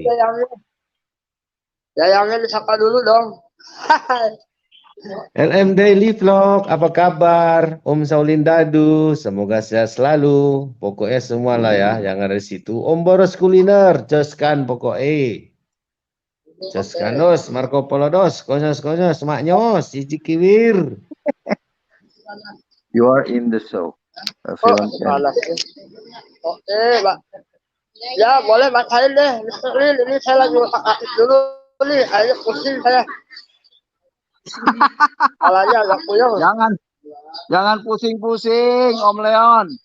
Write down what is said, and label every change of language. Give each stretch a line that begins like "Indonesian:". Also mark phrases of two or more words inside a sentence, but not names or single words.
Indonesian: Yayangnya disapa dulu dong. LM Daily Vlog, apa kabar? Om Saulin Dadu, semoga sehat selalu. Pokoknya semua lah ya yang ada di situ. Om Boros Kuliner, joskan pokoknya. Joskan dos, Marco Polo dos, konyos, maknyos, cici kiwir.
English: You are in the show.
Indonesian: Oke, Pak. Ya, boleh bacain deh, Mr. Lin. Ini saya lagi aktif dulu nih, kayaknya pusing saya. Kepalanya agak puyeng. Jangan pusing-pusing, Om Leon.